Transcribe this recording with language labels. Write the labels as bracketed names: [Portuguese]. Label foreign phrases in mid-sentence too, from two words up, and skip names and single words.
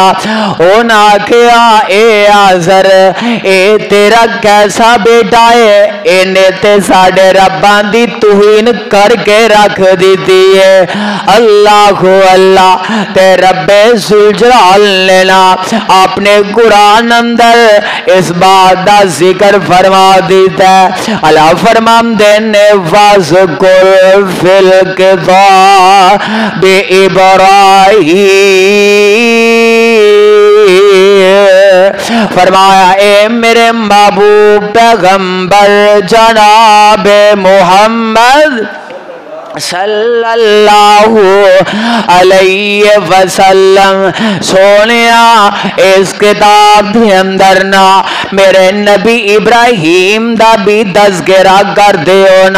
[Punjabi] انہاں آکھیا اے آزر [Urdu] اے تیرا کیسا بیٹا ہے, [Punjabi] انہاں تے ساڈے رباں دی توہین کر کے رکھ دی ہے. اللہ اللہ تے ربِ ذوالجلال نے نا اپنے قرآن اندر [Urdu] اس بات کا ذکر فرما [Punjabi] دتا ہے. اللہ فرماندے نے [Arabic] واذكر في الكتاب إبراهيم، [Punjabi] فرمایا اے میرے محبوب پیغمبر جناب محمد [Arabic] صلی اللہ علیہ وسلم، [Punjabi] سونیا اس کتاب دے اندر نا میرے نبی ابراہیم دا بھی تذکرہ کر دیو نا۔